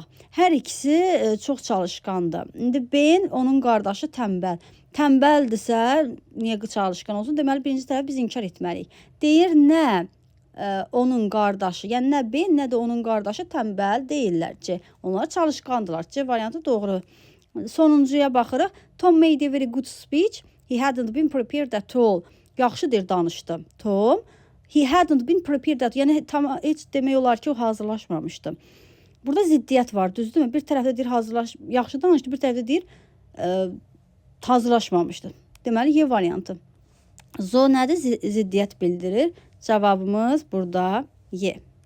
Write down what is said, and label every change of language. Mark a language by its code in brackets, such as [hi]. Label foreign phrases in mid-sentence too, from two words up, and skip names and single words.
[az] Hər ikisi çox çalışqandır. İndi Ben, onun qardaşı tənbəl. Tənbəldirsə, niyə çalışqan olsun? Deməli birinci tərəf biz inkar etməliyik. Deyir nə onun qardaşı, yəni nə Ben, nə də onun qardaşı tənbəl deyirlər ki, onlar çalışqandırlar. C variantı doğru. Sonuncuya baxırıq. [en] Tom made a very good speech. He hadn't been prepared at all. [az] Yaxşı deyir danışdı. [en] Tom, he hadn't been prepared at all. [az] Yəni heç demək olar ki, o hazırlaşmamışdı. Burada ziddiyyət var, düzdürmü? Bir tərəfdə deyir yaxşı danışdı, bir tərəfdə deyir hazırlaşmamışdı. Deməli, Y variantı. Zo nədir? Ziddiyyət bildirir. Cavabımız burada Y.